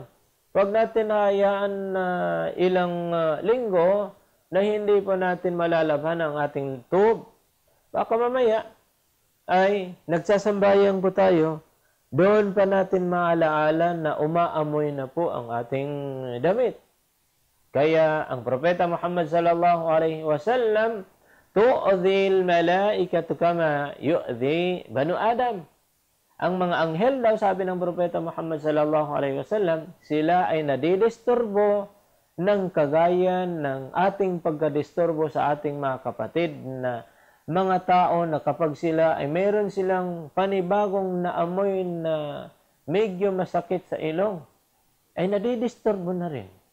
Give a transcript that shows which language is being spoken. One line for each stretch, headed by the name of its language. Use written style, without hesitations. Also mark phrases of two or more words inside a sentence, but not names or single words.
Filipino: Huwag natin nahayaan na ilang linggo na hindi po natin malalabhan ang ating tub. Baka mamaya ay nagsasambayang po tayo, doon pa natin maalaala na umaamoy na po ang ating damit. Kaya ang Propeta
Arabic: Muhammad صلى الله عليه وسلم تؤذي الملائكة كما يؤذي بنو آدم.
Filipino: Ang mga anghel daw, sabi ng Propeta Muhammad
Arabic: صلى الله عليه وسلم,
Filipino: sila ay nadidisturbo ng kagaya ng ating pagkadisturbo sa ating mga kapatid na mga tao na kapag sila ay meron silang panibagong naamoy na medyo masakit sa ilong, ay nadidisturbo na rin.